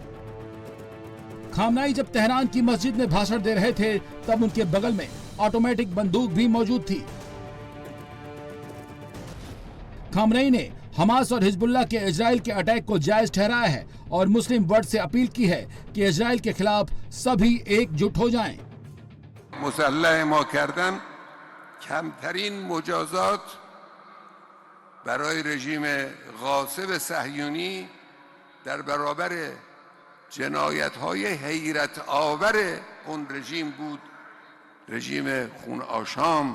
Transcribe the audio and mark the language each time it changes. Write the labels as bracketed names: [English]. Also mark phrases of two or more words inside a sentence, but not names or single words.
[Hindi] खामनेई जब तेहरान की मस्जिद में भाषण दे रहे थे तब उनके बगल में ऑटोमेटिक बंदूक भी मौजूद थी। खामनेई ने हमास और हिजबुल्लाह के इजराइल के अटैक को जायज ठहराया है और [English] Muslim world [Hindi] से अपील की है कि इजराइल के खिलाफ सभी एकजुट हो जाएं। [Persian] مسلح ما کردن کمترین مجازات برای رژیم غاصب صهیونی در برابر جنایت‌های حیرت آور اون رژیم بود، رژیم خون آشام.